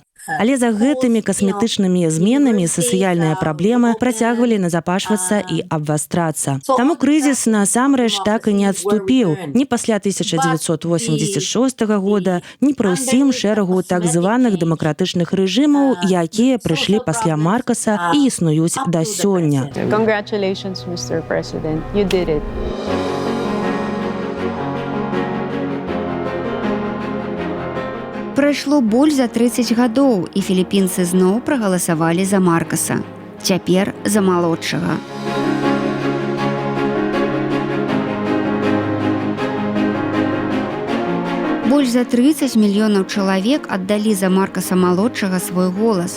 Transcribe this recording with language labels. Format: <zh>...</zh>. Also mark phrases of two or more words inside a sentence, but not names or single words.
<be>Але за гэтымі касметычнымі зменамі сацыяльныя праблемы працягвалі назапашвацца і абвастрацца. Таму крызіс насамрэч так і не адступіў ні пасля 1986 года, ні пры ўсім шэрагу так званых дэмакратычных рэжымаў, якія прыйшлі пасля Маркаса і існуюць да сёння.</be> <en>Congratulations, Mr. President. You did it.</en> <be>Прайшло больш за 30 гадоў, і філіпінцы зноў прагаласавалі за Маркаса. Цяпер за малодшага. Больш за 30 мільёнаў чалавек аддалі за Маркаса малодшага свой голас.</be>